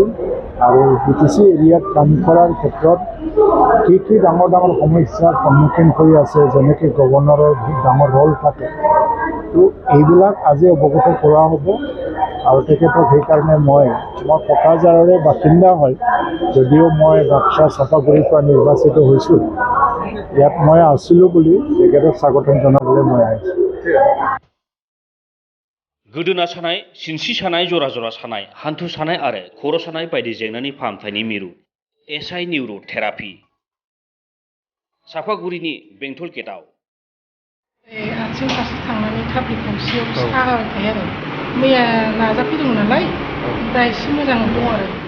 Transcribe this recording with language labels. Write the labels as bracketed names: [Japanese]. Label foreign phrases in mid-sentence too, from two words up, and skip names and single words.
[Assamese] আৰু BTC এৰিয়াত কাম কৰাৰ ক্ষেত্ৰত কি ডাঙৰ সমস্যাৰ সন্মুখীন হৈ আছে, যেনেকৈ গভৰ্ণৰৰ বহুত ডাঙৰ ৰল থাকে, তো এইবিলাক আজি অৱগত কৰা হ'ব। আৰু তেখেতক সেইকাৰণে মই কোকৰাঝাৰৰে বাসিন্দা হয়, যদিও মই বাক্সা চাপাগুৰিৰ পৰা নিৰ্বাচিত হৈছোঁ, ইয়াত মই আছিলোঁ বুলি তেখেতক স্বাগতম জনাবলৈ মই আহিছোঁ। [Bodo] गोदोना सानाय, सिनस्रि सानाय, जरा जरा सानाय, हान्थु सानाय आरो खर' सानाय बायदि जेंनानि फाहामथायनि मिरु SI निउर' थेरापि सापागुरिनि बेंटल गेटआव। आथिं फारसे थांनानै थाफ्लि खावसेयाव सागाबाय थायो आरो मैया नाजाफैदोंमोन नालाय, दा एसे मोजां दं आरो।